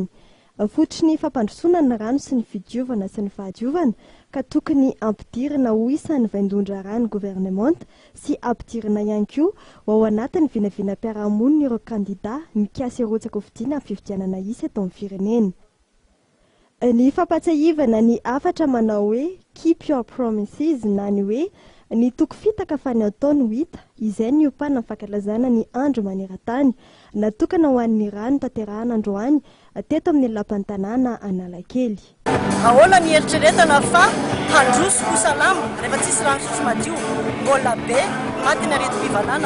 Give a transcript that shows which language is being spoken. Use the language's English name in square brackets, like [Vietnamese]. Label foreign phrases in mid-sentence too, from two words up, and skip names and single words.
[Malagasy] Fototra ny fampandrosoana ny rano sy ny fidiovana sy ny fahadiovana ka tokony ampidirina ho isan'ny vaindondra rano gouvernemanta sy ampidirina ihany koa ao anatin'ny vinavina mpiarahamonina ireo kandida mikasy erotsaka ho vidiana amin'ny fifidianana isa eto amin'ny firenena. Ny fampatsiahivana ny afatra manao hoe [English] keep your promises [Malagasy] na ny hoe ny toko fitaka fa ny ataony ho hita, izay ny opana fankalazana ny andro maneran-tany natokana ho an'ny rano tanterahana androany teto amin'ny lapan'ny tanàna Analakely. Ahoana ny eritreretana fa handroso ho salama rehefa tsisy rano fisotro madio mbola be maty ny areti-pivanana.